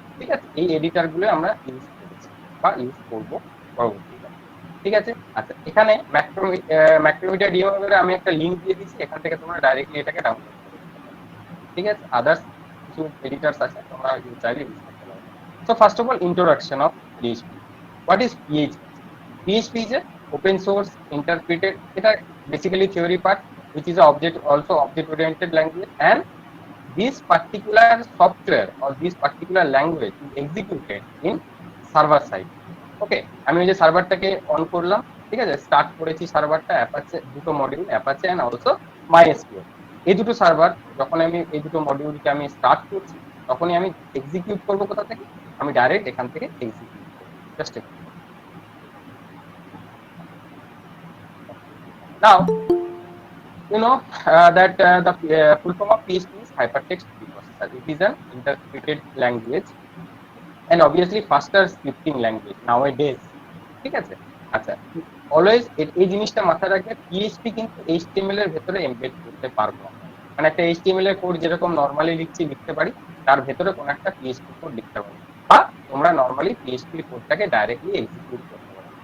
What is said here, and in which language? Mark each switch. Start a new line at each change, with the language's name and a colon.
Bangla: ঠিক আছে, এই এডিটার গুলো আমরা ইউজ করেছি বা ইউজ করবো পরবর্তীকালে। ঠিক আছে, আচ্ছা এখানে ম্যাক্রোমিটার ডিএমএল আমি একটা লিঙ্ক দিয়ে দিচ্ছি, এখান থেকে তোমরা ডাইরেক্টলি এটাকে ডাউনলোড করে নিতে পারো। ঠিক আছে, আদার্স কিছু এডিটার্স আছে তোমরা চাইলে ইউজ করতে পারো।
English: So first of all, introduction of PHP. What is PHP? PHP is a open source interpreted, it is basically theory part, which is a object also object oriented language, and this particular software or this particular language is executed in server side.
Bangla: ওকে, আমি ওই যে সার্ভারটাকে on করলাম, ঠিক আছে, start করেছি সার্ভারটা, Apache দুটো module, Apache and also MySQL. এই দুটো সার্ভার যখন আমি এই দুটো মডিউলকে আমি স্টার্ট করছি, তখনই আমি এক্সিকিউট করবো কোথা থেকে, আমি ডাইরেক্ট এখান থেকে এক্সিকিউট করবো।
English: Just now you know that the full form of PHP is hypertext preprocessor. It is an interpreted language and obviously faster scripting language nowadays.
Bangla: ঠিক আছে, আচ্ছা অলওয়েজ এই জিনিসটা মাথায় রাখবে, পিএইচপি কিন্তু এইচটিএমএল এর ভেতরে এমবেড করতে পারবো আমরা। মানে একটা এইচটিএমএল এর কোড যেরকম নরমালি লিখতে পারি, তার ভেতরে কোনো একটা পিএইচপি কোড লিখতে পারি, বা তোমরা নরমালি পিএইচপি কোডটাকে ডাইরেক্টলি এক্সিকিউট করতে পারো।